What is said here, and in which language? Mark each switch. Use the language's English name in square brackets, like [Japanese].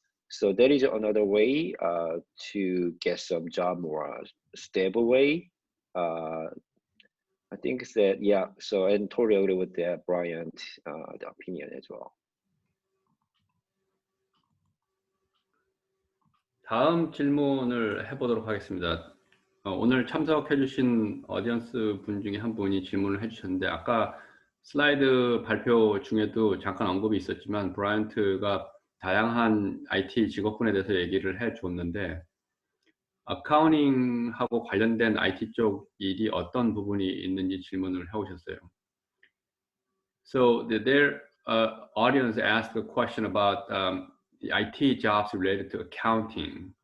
[English] So that is another way to get some job more stable way. I think that, yeah, so I totally agree with that, Brian, the opinion as well. [Korean] 다음 질문을 해보도록 하겠습니다. 오늘 참석해주신 어디언스 분 중에 한 분이 질문을 해주셨는데, 아까 슬라이드 발표 중에도 잠깐 언급이 있었지만 브라이언트가 다양한 IT 직업군에 대해서 얘기를 해줬는데, 어카운팅하고 관련된 IT 쪽 일이 어떤 부분이 있는지 질문을 해오셨어요. [English] So their audience asked a question about the IT jobs related to accounting.